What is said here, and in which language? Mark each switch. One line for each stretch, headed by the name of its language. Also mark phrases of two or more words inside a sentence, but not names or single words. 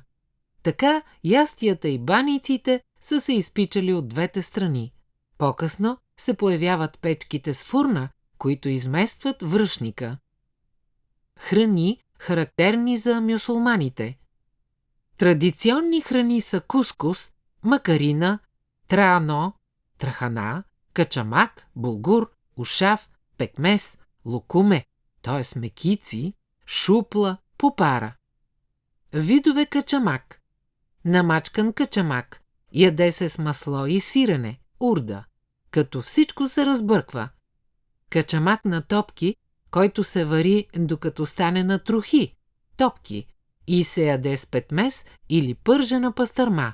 Bulgarian: Така ястията и баниците са се изпичали от двете страни. По-късно се появяват печките с фурна, които изместват връшника. Храни, характерни за мюсулманите. Традиционни храни са кускус, макарина, траано, трахана, качамак, булгур, ушав, пекмес, лукуме, т.е. мекици, шупла, попара. Видове качамак. Намачкан качамак. Яде се с масло и сирене, урда, като всичко се разбърква. Качамак на топки, който се вари докато стане на трохи, топки, и се яде с петмес или пържена пастърма.